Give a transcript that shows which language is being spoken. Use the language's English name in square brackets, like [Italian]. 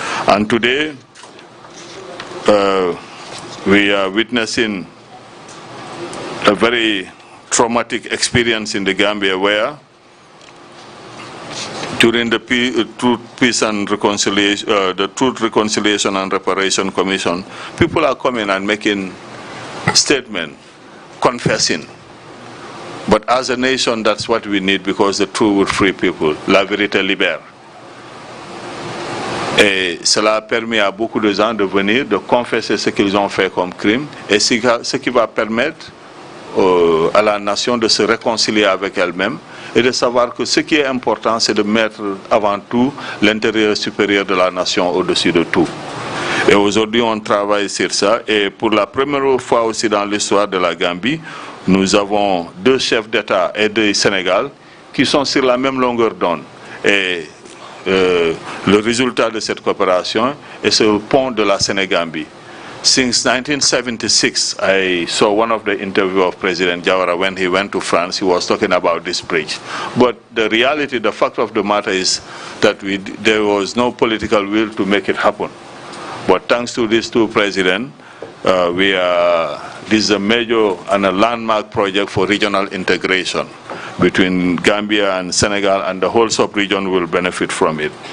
[English] And today, we are witnessing a very traumatic experience in the Gambia where during the Truth, Reconciliation and Reparation Commission, people are coming and making statements, confessing. But as a nation, that's what we need, because the truth will free people. [French] La vérité libère. Et cela a permis à beaucoup de gens de venir, de confesser ce qu'ils ont fait comme crime, et ce qui va permettre à la nation de se réconcilier avec elle-même et de savoir que ce qui est important, c'est de mettre avant tout l'intérêt supérieur de la nation au-dessus de tout. Et aujourd'hui, on travaille sur ça, et pour la première fois aussi dans l'histoire de la Gambie, nous avons deux chefs d'État et du Sénégal qui sont sur la même longueur d'onde. Et le résultat de cette coopération est ce pont de la Sénégambie. [English] Since 1976, I saw one of the interviews of President Jawara when he went to France. He was talking about this bridge. But the reality, the fact of the matter is that there was no political will to make it happen. But thanks to these two presidents, this is a major and a landmark project for regional integration between Gambia and Senegal, and the whole sub-region will benefit from it.